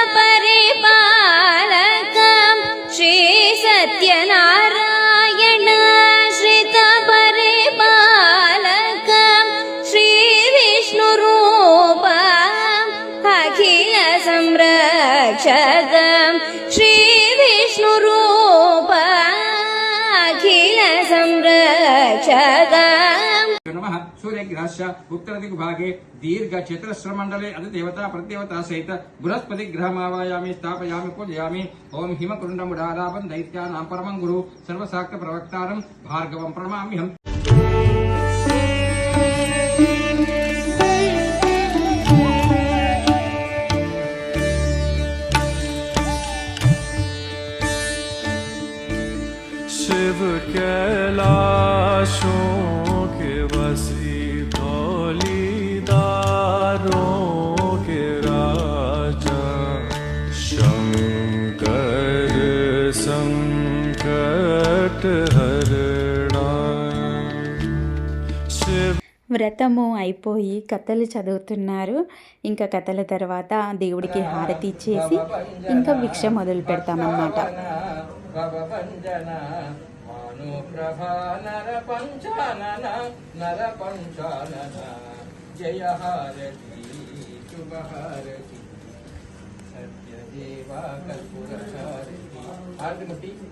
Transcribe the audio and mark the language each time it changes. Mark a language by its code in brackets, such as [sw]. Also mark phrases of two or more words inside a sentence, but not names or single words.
[sa] పరిపాలక శ్రీ సత్యనారాయణ శ్రిత పరిపాలక శ్రీ విష్ణు రూప అఖిల సంరక్షక శ్రీ విష్ణు రూప అఖిల సంరక్షక सूर्यग्रहस्य उत्तरदिग्भागे दीर्घ चतुरस्रमण्डले अधिदेवता प्रतिदेवता सहित बृहस्पति ग्रहमावायामि स्थापयामि पूजयामि। ओम हिमकुण्डमुडालापं दैत्यानां परमं गुरु सर्वशाक्त प्रवक्तारं भार्गवं प्रणमाम्यहम्। [hi] शिव कैलाशों के वसी धौलीदारों के राजा शंकर संकट हरणा। शिव [te] వ్రతము అయిపోయి కథలు చదువుతున్నారు. ఇంకా కథల తర్వాత దేవుడికి హారతి ఇచ్చేసి ఇంకా భిక్ష మొదలు పెడతామన్నమాట. జయ హారతి శుభ హారతి సత్యదేవ కల్పుర హారతి.